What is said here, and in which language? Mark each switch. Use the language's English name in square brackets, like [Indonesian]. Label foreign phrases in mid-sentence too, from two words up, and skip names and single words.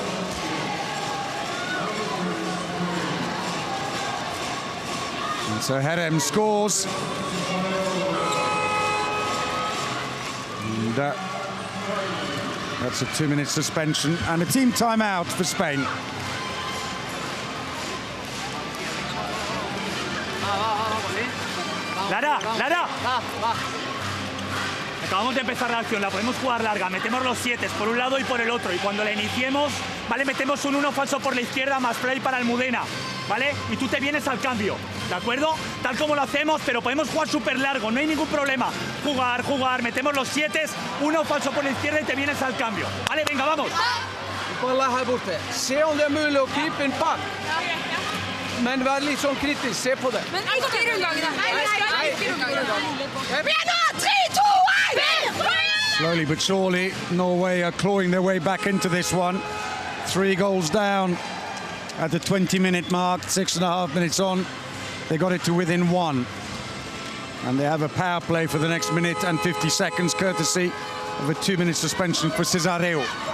[English] And so Herem scores. And that's a 2-minute suspension and a team timeout for Spain. Lara. [Spanish] Acabamos de empezar la acción, la podemos jugar larga, metemos los 7 por un lado y por el otro, y cuando la iniciemos, ¿vale? Metemos un 1 falso por la izquierda más play para Almudena, ¿vale? Y tú te vienes al cambio, ¿de acuerdo? Tal como lo hacemos, pero podemos jugar súper largo, no hay ningún problema. Jugar, metemos los 7, 1 falso por la izquierda y te vienes al cambio. Vale, venga, vamos. [Swedish] Kolla här borta. Se om det är möjligt att klippa en pack. Men var lite sån kritisk, se på det. Men inte i rundlaget. Nej, inte i rundlaget. [English] Slowly but surely, Norway are clawing their way back into this one. 3 goals down at the 20-minute mark, 6.5 minutes on. They got it to within 1. And they have a power play for the next minute and 50 seconds, courtesy of a 2-minute suspension for Cesareo.